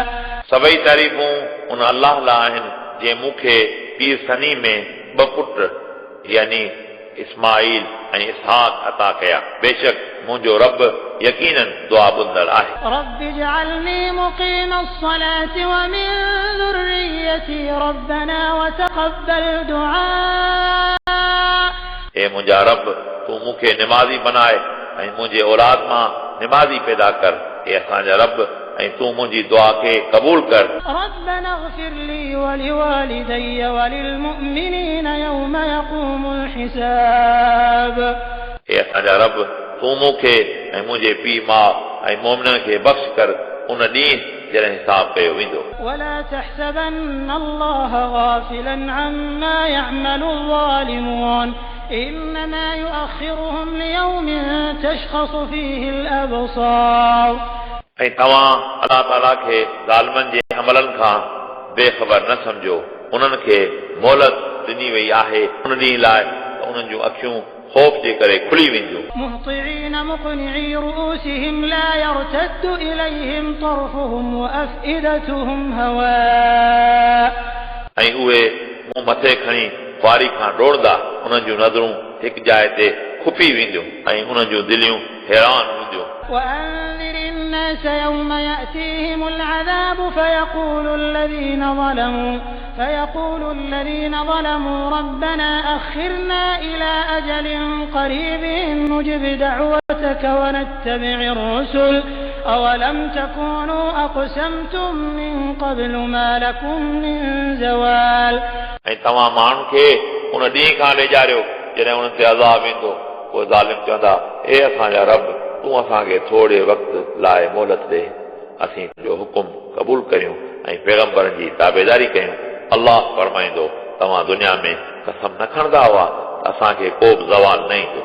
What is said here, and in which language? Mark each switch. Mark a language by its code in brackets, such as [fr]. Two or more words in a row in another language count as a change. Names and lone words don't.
[sd] सभई तारीफ़ूं उन अल्लाह लाइ आहिनि जंहिं मूंखे पीर सनी में 2 पुट यानी इस्माईल ऐं इसहाक़ अता कया बेशक मुंहिंजो रब यकीनन दुआ ॿुधंदड़ आहे [ar] رب اجعلني مقيم الصلاة ومن ذريتي ربنا وتقبل दुआ [sd] हे मुंहिंजा रब तूं मूंखे निमाज़ी बनाए ऐं मुंहिंजे औलाद मां निमाज़ी पैदा कर हे असांजा रब ऐं तूं मुंहिंजी दुआ खे क़बूल कर [ar] ربنا اغفر لي ولوالدي وللمؤمنين يوم يقوم الحساب [sd] हे असांजा रब तूं मूंखे ऐं मुंहिंजे पीउ माउ ऐं मोमिननि खे बख़्श कर उन ॾींहुं जॾहिं हिसाब कयो वेंदो [ar] ولا تحسبن الله غافلا عما يعمل الظالمون إنما يؤخرهم ليوم تشخص فيه الأبصار [sd] ऐं तव्हां अल्लाह ताला खे ज़ालिमनि जे अमलनि खां बेख़बर न सम्झो उन्हनि खे मोहलत ॾिनी वई आहे उन ॾींहुं लाइ उन्हनि जूं अखियूं ख़ौफ़ जे करे खुली वेंदियूं [ar] مهطعين مقنعي رءوسهم لا يرتد إليهم طرفهم وأفئدتهم هواء [sd] ऐं उहे मुंहुं मथे खणी ख्वारी खां ॾोड़दा उन्हनि जूं नज़रूं हिकु जाइ ते खुपी वेंदियूं ऐं उन्हनि जूं दिलियूं हैरान हूंदियूं [ar] وأنذر الناس يوم يأتيهم العذاب فيقول الذين ظلموا ربنا أخرنا إلى أجل قريب نجب دعوتك ونتبع الرسل أولم تكونوا أقسمتم من قبل ما لكم من زوال [sd] ऐं तव्हां माण्हुनि खे उन ॾींहं खां ॾेजारियो जॾहिं उन्हनि ते अज़ाब ईंदो पोइ ज़ालिम चवंदा हे असांजा रब तूं असांखे थोरे वक़्त लाइ मोहलत ॾे असीं तुंहिंजो हुकुम क़बूल करियूं ऐं पैगंबरनि जी ताबेदारी कयूं अल्लाह फरमाईंदो तव्हां दुनिया में कसम न खणंदा हुआ त असांखे को बि ज़वाल न ईंदो